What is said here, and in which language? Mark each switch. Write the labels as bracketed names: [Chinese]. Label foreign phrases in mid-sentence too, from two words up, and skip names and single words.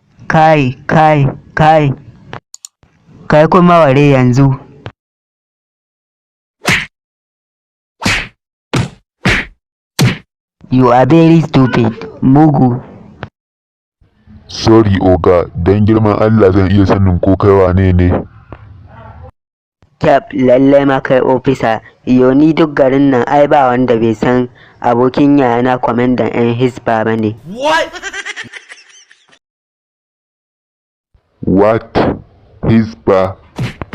[Hausa] Kai, kai kuma ware yanzu. [English] You are very stupid, mugu. [Hausa] Sorry oga, don girman Allah zan iya sanin ko kai wane ne? Tab, lallai ma kai ofisa, ni duk garin nan ai ba wanda bai san abokin yayana kwamandan 'yan hisba ba ne. [English] What? Hisba?